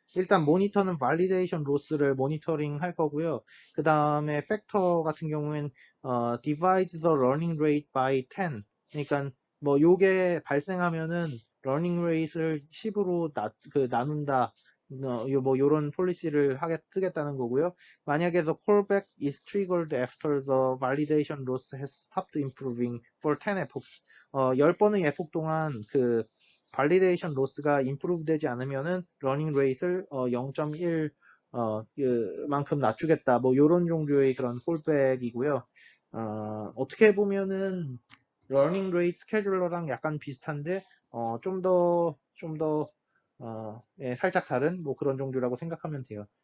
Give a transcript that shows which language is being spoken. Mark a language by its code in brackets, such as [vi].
[ko] 일단 모니터는 validation loss를 모니터링 할 거고요. 그 다음에 팩터 같은 경우엔 [en] divides the running rate by 10. [ko] 그러니까 뭐 요게 발생하면은 running rate를 10으로 나눈다. 뭐 요런 폴리시를 쓰겠다는 거고요. 만약에 [en] the callback is triggered after the validation loss has stopped improving for 10 epochs. [ko] 10번의 epoch 동안 발리데이션 로스가 임프루브 되지 않으면은 러닝 레이스를 0.1 만큼 낮추겠다. 뭐 요런 종류의 그런 콜백이고요. 어떻게 보면은 러닝 레이트 스케줄러랑 약간 비슷한데 좀 더 예, 살짝 다른 뭐 그런 종류라고 생각하면 돼요.